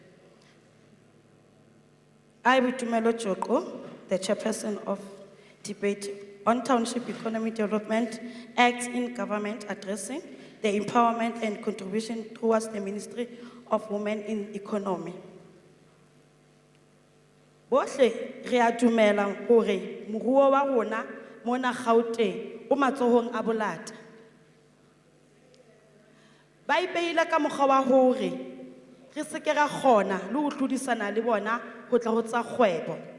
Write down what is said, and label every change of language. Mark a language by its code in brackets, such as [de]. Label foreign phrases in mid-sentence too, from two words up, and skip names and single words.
[en] I, Bitumelo Joko, the chairperson of debate on Township Economic Development Act in government addressing the empowerment and contribution towards the Ministry of Women in Economy. [st] Bohle re a dumela hore moruo wa rona mona Gauteng o matsohong a bolata. Ba ipeile ka mokgwa wa hore re se ke ra kgona le ho tlhodisana le bona ho tla ho tsa kgwebo.